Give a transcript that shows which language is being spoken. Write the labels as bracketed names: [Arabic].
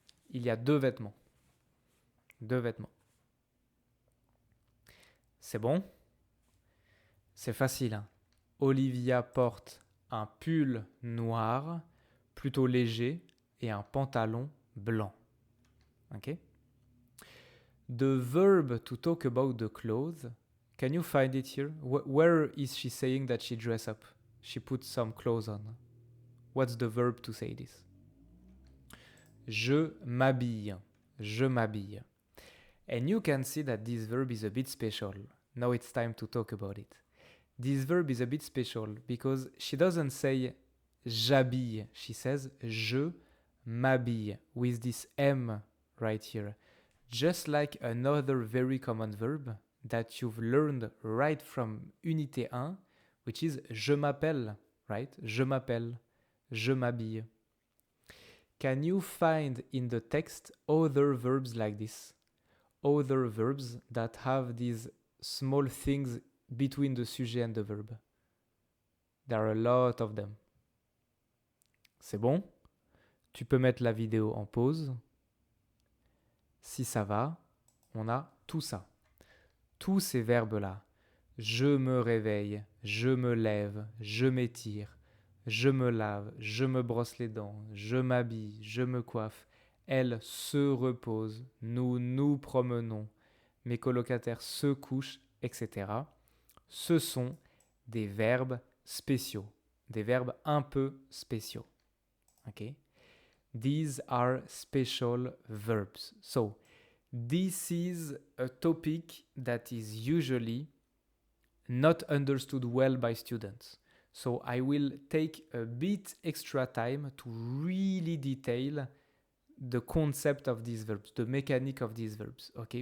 [French] Il y a deux vêtements. Deux vêtements. C'est bon? C'est facile. Hein? Olivia porte un pull noir, plutôt léger, et un pantalon blanc. Ok? [English] The verb to talk about the clothes, can you find it here? Where is she saying that she dress up? She put some clothes on. What's the verb to say this? [French] Je m'habille. Je m'habille. [English] And you can see that this verb is a bit special. Now it's time to talk about it. This verb is a bit special because she doesn't say j'habille. She says je m'habille with this M right here. Just like another very common verb that you've learned right from Unité 1, which is je m'appelle, right? [French] Je m'appelle, je m'habille. [English] Can you find in the text other verbs like this? Other verbs that have these small things between the sujet and the verb? There are a lot of them. [French] C'est bon? Tu peux mettre la vidéo en pause. Si ça va, on a tout ça. Tous ces verbes-là. Je me réveille, je me lève, je m'étire, je me lave, je me brosse les dents, je m'habille, je me coiffe, elle se repose, nous nous promenons, mes colocataires se couchent, etc. Ce sont des verbes spéciaux, des verbes un peu spéciaux. [English] Okay? These are special verbs. So, this is a topic that is usually not understood well by students. So I will take a bit extra time to really detail the concept of these verbs, the mechanic of these verbs, okay?